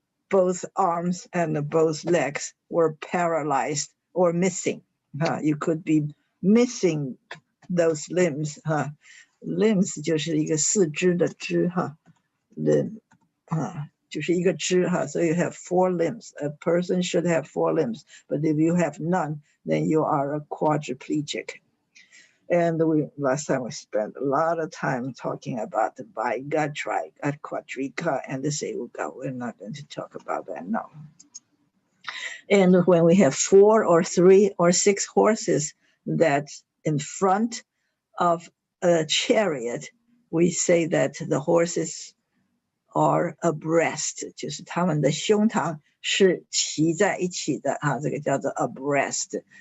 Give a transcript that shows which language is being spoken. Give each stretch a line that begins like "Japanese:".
English: Both arms and both legs were paralyzed or missing. You could be missing those limbs.
Chinese: Limbs 就是一个四肢的肢 limb 就是一个肢
English: so you have 4 limbs. A person should have 4 limbs, but if you have none, then you are a quadriplegic. And last time we spent a lot of time talking about the bigut, trigut, quadriga, and the seuga. We're not going to talk about that now. And when we have 4 or 3 or 6 horses that's in front of a chariot, we say that the horses are abreast,
Chinese: 就是他们的胸膛是齐在一起的，这个叫做
English: abreast.